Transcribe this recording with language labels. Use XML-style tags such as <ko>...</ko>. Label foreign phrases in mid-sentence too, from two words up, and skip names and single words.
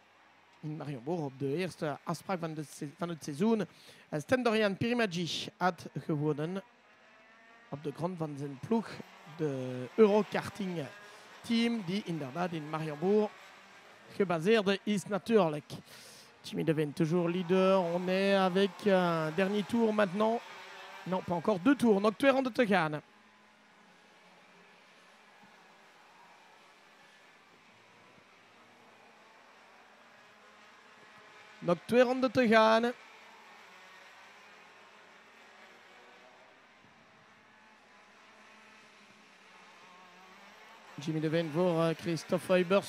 <nl>In Marienborg op de eerste afspraak van het seizoen. Stentorian Pirimagi had gewonnen op de grond van zijn ploeg. De Eurokarting team die inderdaad in Marienborg gebaseerd is natuurlijk.</nl> <fr>Jimmy Devane toujours leader. On est avec un dernier tour maintenant. Non, pas encore 2 tours.</fr> <nl>Nog 2 ronden te gaan. Nog 2 ronden te gaan. Jimmy Devane voor Christophe Huybers.</nl>